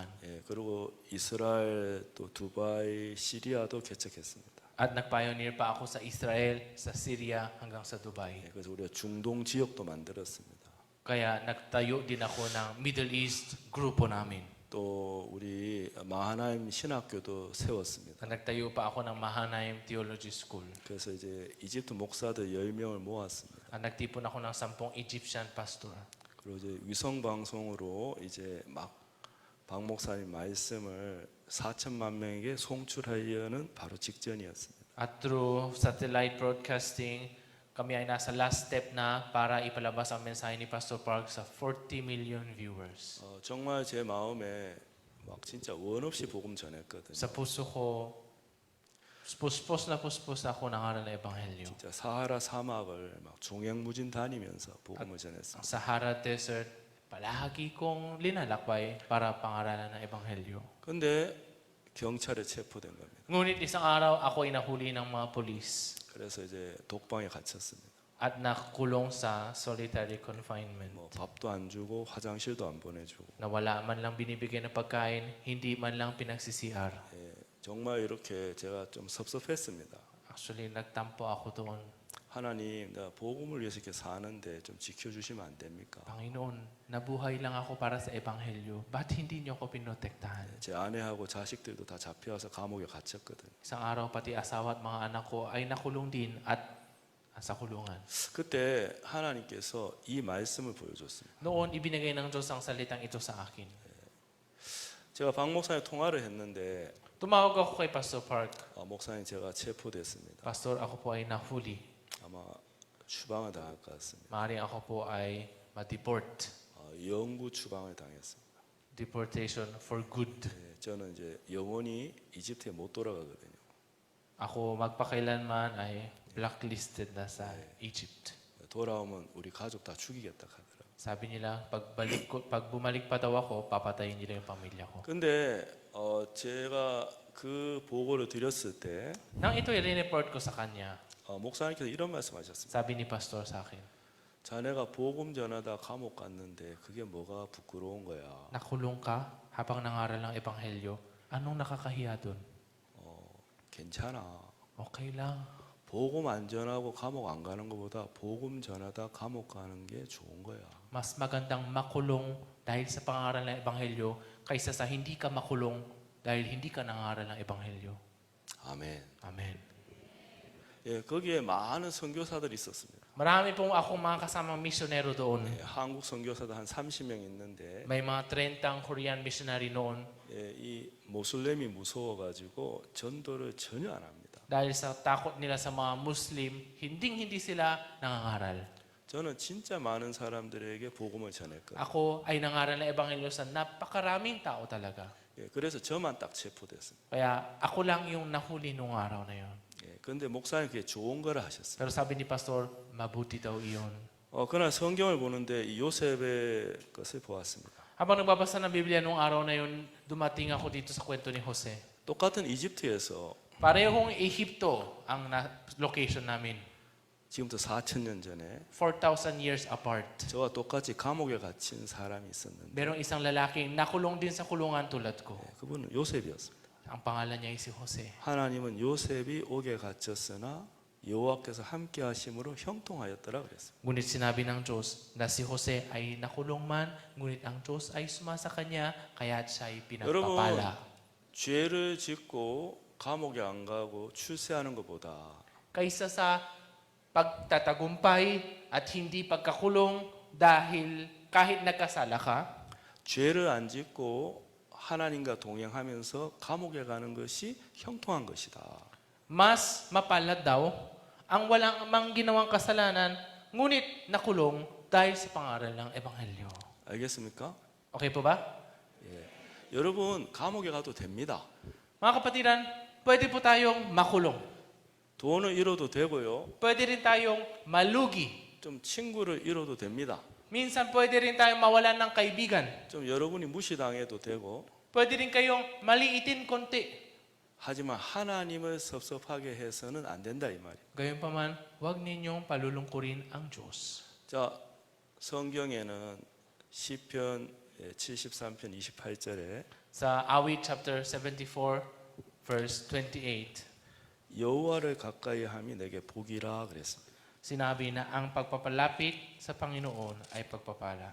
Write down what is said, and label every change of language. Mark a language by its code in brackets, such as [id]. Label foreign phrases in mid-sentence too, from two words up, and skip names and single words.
[ko] 예, 그리고 이스라엘 또 두바이, 시리아도 개척했습니다. [tl] At nag-pioneer pa ako sa Israel, sa Syria, hanggang sa Dubai. [ko] 예, 그래서 우리가 중동 지역도 만들었습니다. [tl] Kaya nagtayo din ako ng Middle East grupo namin. [ko] 또 우리 마하나임 신학교도 세웠습니다. [tl] Nagtayo pa ako ng Mahanaim Theology School. [ko] 그래서 이제 이집트 목사들 10명을 모았습니다. [tl] At nagtipon ako ng 10 [en] Egyptian pastor. [ko] 그리고 이제 위성 방송으로 이제 막 박 목사님 말씀을 4천만 명에게 송출하려는 바로 직전이었습니다. [en] At through satellite broadcasting, [tl] kami ay nasa [en] last step [tl] na para ipalabas ang mensahe ni Pastor Park sa 40 [en] million viewers. [ko] 정말 제 마음에 막 진짜 원 없이 복음 전했거든요. [tl] Sa puso ko, puspos na ako ng aral ng Ebanghelyo. [ko] 진짜 사하라 사막을 막 종횡무진 다니면서 복음을 전했습니다. [tl] Ang Sahara Desert, palagi kong linalakbay para pangaralan ng Ebanghelyo. [ko] 근데 경찰에 체포된 겁니다. [tl] Ngunit isang araw ako ay nahuli ng mga polis [ko] 그래서 이제 독방에 갇혔습니다. [tl] at nakulong sa [en] solitary confinement. [ko] 뭐 밥도 안 주고 화장실도 안 보내주고 [tl] Na wala man lang binibigay ng pagkain, hindi man lang pinagsi-CR. [ko] 예, 정말 이렇게 제가 좀 섭섭했습니다. [tl] Actually, nagtampo ako doon. [ko] 하나님, 내가 복음을 위해서 이렇게 사는데 좀 지켜주시면 안 됩니까? [tl] Panginoon, nabuhay lang ako para sa Ebanghelyo. Ba't hindi niyo ako pinotektahan? [ko] 제 아내하고 자식들도 다 잡혀와서 감옥에 갇혔거든요. [tl] Isang araw, pati asawa at mga anak ko ay nakulong din at sa kulungan. [ko] 그때 하나님께서 이 말씀을 보여줬습니다. [tl] Noon, ibinigay ng Diyos ang salitang ito sa akin. [ko] 제가 박 목사님 통화를 했는데 [tl] Tumawag ako kay Pastor Park. [ko] 목사님 제가 체포됐습니다. [tl] Pastor, ako po ay nahuli. [ko] 아마 추방을 당할 것 같습니다. [tl] Maaaring ako po ay ma-deport. [ko] 영구 추방을 당했습니다. [en] Deportation for good. [ko] 예, 저는 이제 영원히 이집트에 못 돌아가거든요. [tl] Ako magpakailanman ay blacklisted na sa Egypt. [ko] 돌아오면 우리 가족 다 죽이겠다 하더라고요. [tl] Sabi nila, pag bumalik pa daw ako, papatayin nila yung pamilya ko. [ko] 근데 제가 그 보고를 드렸을 때 [tl] Nang ito i-report ko sa kanya, [ko] 목사님께서 이런 말씀하셨습니다. [tl] sabi ni Pastor sa akin, [ko] 자네가 복음 전하다 감옥 갔는데 그게 뭐가 부끄러운 거야. [tl] nakulong ka habang nangaral ng Ebanghelyo. Anong nakakahiya doon? [ko] 괜찮아. [tl] Okay lang. [ko] 복음 안 전하고 감옥 안 가는 것보다 복음 전하다 감옥 가는 게 좋은 거야. [tl] Mas magandang makulong dahil sa pangaral ng Ebanghelyo kaysa sa hindi ka makulong dahil hindi ka nangaral ng Ebanghelyo. [ko] 아멘. [tl] Amen. [ko] 예, 거기에 많은 선교사들이 있었습니다. [tl] Marami pong akong mga kasamang misyonero doon. [ko] 예, 한국 선교사도 한 30명 있는데 [tl] May mga 30 [en] Korean missionary [tl] noon. [ko] 예, 이 모슬렘이 무서워가지고 전도를 전혀 안 합니다. [tl] Dahil sa takot nila sa mga Muslim, hindi sila nangangaral. [ko] 저는 진짜 많은 사람들에게 복음을 전했거든요. [tl] Ako ay nangaral ng Ebanghelyo sa napakaraming tao talaga. [ko] 예, 그래서 저만 딱 체포됐습니다. [tl] Kaya ako lang yung nahuli nung araw na yon. [ko] 예, 그런데 목사님 그게 좋은 거라 하셨어요. [tl] Pero sabi ni Pastor, mabuti daw iyon. [ko] 그날 성경을 보는데 이 요셉의 것을 보았습니다. [tl] Habang nagbabasa ng Biblia nung araw na yon, dumating ako dito sa kwento ni Jose. [ko] 똑같은 이집트에서 [tl] Parehong Ehipto ang location namin. [ko] 지금부터 4,000년 전에 [en] 4,000 years apart. [ko] 저와 똑같이 감옥에 갇힌 사람이 있었는데 [tl] Merong isang lalaking nakulong din sa kulungan tulad ko. [ko] 그분은 요셉이었습니다. [tl] Ang pangalan niya ay si Jose. [ko] 하나님은 요셉이 옥에 갇혔으나 여호와께서 함께 하심으로 형통하였더라 그랬어요. [tl] Ngunit sinabi ng Diyos na si Jose ay nakulong man, ngunit ang Diyos ay sumasa kanya, kaya siya ay pinagpapala. [ko] 죄를 짓고 감옥에 안 가고 출세하는 것보다 [tl] Kaysa sa pagtatagumpay at hindi pagkakulong dahil kahit nagkasala ka, [ko] 죄를 안 짓고 하나님과 동행하면서 감옥에 가는 것이 형통한 것이다. [tl] mas mapalad daw ang walang mang ginawang kasalanan, ngunit nakulong dahil sa pangaral ng Ebanghelyo. [ko] 알겠습니까? [tl] Okay po ba? [ko] 여러분 감옥에 가도 됩니다. [tl] Mga kapatiran, pwede po tayong makulong. [ko] 돈을 잃어도 되고요. [tl] Pwede rin tayong malugi. [ko] 좀 친구를 잃어도 됩니다. [tl] Minsan pwede rin tayong mawalan ng kaibigan. [ko] 좀 여러분이 무시당해도 되고. [tl] Pwede rin kayong maliitin konti. [ko] 하지만 하나님을 섭섭하게 해서는 안 된다 이 말이에요. [tl] Gayunpaman, huwag ninyong palulungkurin ang Diyos. [ko] 자, 성경에는 시편 73편 28절에 [tl] Sa Awit [en] chapter 74 verse 28, [ko] 여호와를 가까이 함이 내게 복이라 그랬습니다. [tl] sinabi na ang pagpapalapit sa Panginoon ay pagpapala.